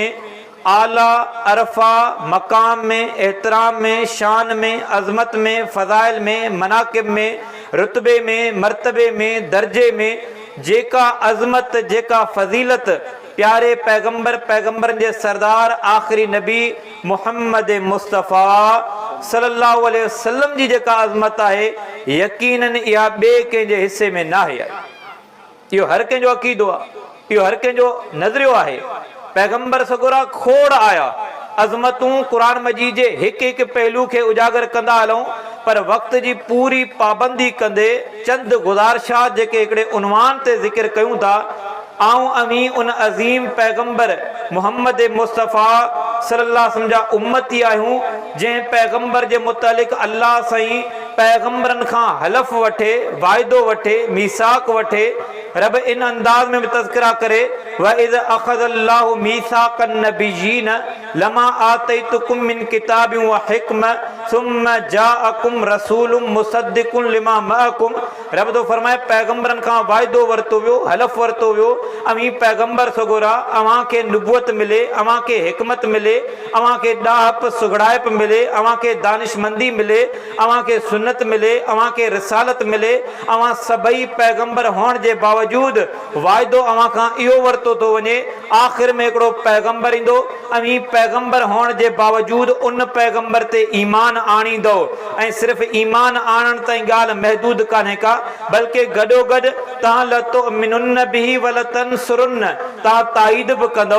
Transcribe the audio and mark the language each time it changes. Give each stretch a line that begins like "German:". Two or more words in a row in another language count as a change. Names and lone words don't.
Sindhi: आला अरफा मकाम में एहतराम में शान में अज़मत में फ़ज़ाइल में मनाक़िब में रुतबे में मर्तबे में दर्जे में जेका अज़मत जेका फ़ज़ीलत प्यारे पैगंबरनि जे सरदार आख़िरी नबी मुहम्मद मुस्तफ़ा
Arabic: صلى الله عليه وسلم
Sindhi: जी जेका अज़मत आहे यकीनन इहा ॿिए कंहिंजे हिसे में न आहे। इहो हर कंहिंजो अक़ीदो आहे, इहो हर कंहिंजो नज़रियो आहे। पैगंबर सगोरा खोड़ आया अज़मतूं क़ुरान मजीद जे हिकु हिकु पहलू खे उजागर कंदा हलूं पर वक़्त जी पूरी पाबंदी कंदे चंद गुज़ारिशात जेके हिकिड़े उनवान ते ज़िक्र कयूं था आऊं अमी उन अज़ीम पैगंबर मुहम्मद मुस्तफ़ा
Arabic: صلى الله عليه وسلم
Sindhi: जा उम्मती आहियूं जंहिं पैगंबर जे मुतालिक़ अल्लाह साईं पैगंबरनि खां हलफ़ वठे वाइदो वठे मीसाक वठे रब इन अंदाज़ में बि तज़किरा करे
Arabic: وإذ أخذ الله ميثاق النبيين لما آتيتكم من كتاب وحكمة ثم جاءكم رسول مصدق لما معكم.
Sindhi: रब तो फरमाए पैगंबरनि खां वाइदो वरितो वियो हलफ़ वरितो वियो अमी पैगंबर सगोरा अवां खे नुबुवत मिले अवां खे हिकमत मिले अवां खे ॾाहप सुगड़ाइप मिले अवां खे दानिशमंदी मिले अवां खे सुन्नत मिले अवां खे रिसालत मिले अवां सभई पैगंबर हुअण जे बावजूद वाइदो अवां खां इहो वरितो थो वञे आख़िर में हिकिड़ो पैगंबर ईंदो अमी पैगंबर हुअण जे बावजूद उन पैगंबर ते ईमान आणींदो ऐं सिर्फ़ ईमान आणण ताईं ॻाल्हि महदूद कान्हे का, बल्कि गॾो गॾु तव्हां
Arabic: لتؤمنن به ولتنصرنه,
Sindhi: तव्हां ताईद बि कंदो।